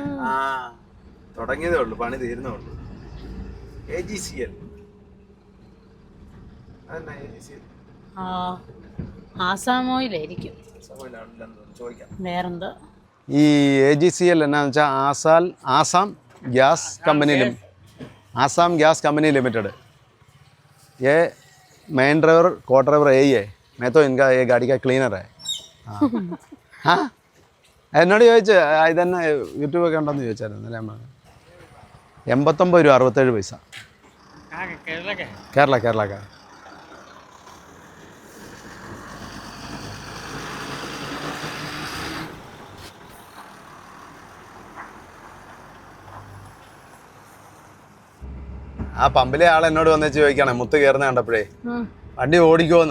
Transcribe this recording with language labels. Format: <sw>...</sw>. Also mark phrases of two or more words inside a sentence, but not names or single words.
<ml>തുടങ്ങിയതേ ഉള്ളൂ, പണി തീരുന്നേ ഉള്ളൂ. AGCL ആസാം ഓയിലായിരിക്കും. വേറെന്താ ഈ AGCL എന്നാന്ന് വെച്ചാൽ आसाम गैस कंपनी लिमिटेड.</ml> <hi>ये मेन ड्राइवर को ड्राइवर यही है, मैं तो इनका ये गाड़ी का क्लीनर है.</hi> <ml>हाँ എന്നോട് ചോദിച്ചു ഇതന്നെ യൂട്യൂബൊക്കെ ഉണ്ടോയെന്ന് ചോദിച്ചായിരുന്നു ഇന്നലെ ഞാൻ പറഞ്ഞു. 89 രൂപ 67 പൈസ. കേരള. ആ പമ്പിലെ ആൾ എന്നോട് വന്ന് ചോദിക്കണേ മുത്ത് കയറുന്ന കണ്ടപ്പോഴേ വണ്ടി ഓടിക്കുമെന്ന്.</ml>